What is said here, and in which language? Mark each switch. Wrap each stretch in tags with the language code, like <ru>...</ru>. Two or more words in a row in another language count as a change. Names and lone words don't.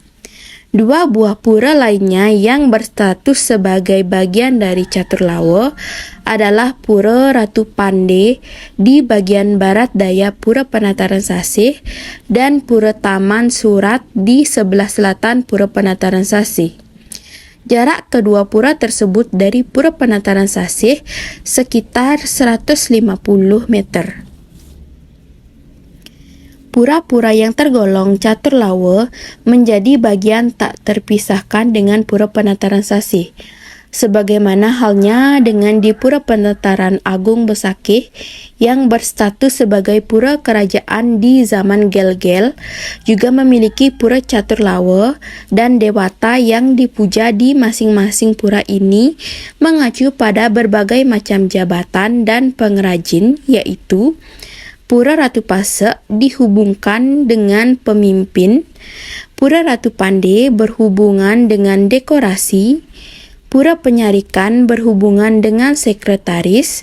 <id>2 buah pura lainnya yang berstatus sebagai bagian dari Catur Lawa adalah Pura Ratu Pande di bagian barat daya Pura Penataran Sasih dan Pura Taman Surat di sebelah selatan Pura Penataran Sasih. Jarak kedua pura tersebut dari Pura Penataran Sasih sekitar 150 meter. Pura-pura yang tergolong Catur Lawa menjadi bagian tak terpisahkan dengan Pura Penataran Sasih. Sebagaimana halnya dengan di Pura Penataran Agung Besakih yang berstatus sebagai pura kerajaan di zaman Gel-Gel, juga memiliki Pura Catur Lawa dan dewata yang dipuja di masing-masing pura ini mengacu pada berbagai macam jabatan dan pengrajin, yaitu Pura Ratu Pasek dihubungkan dengan pemimpin, Pura Ratu Pande berhubungan dengan dekorasi, Pura Penyarikan berhubungan dengan sekretaris.</id>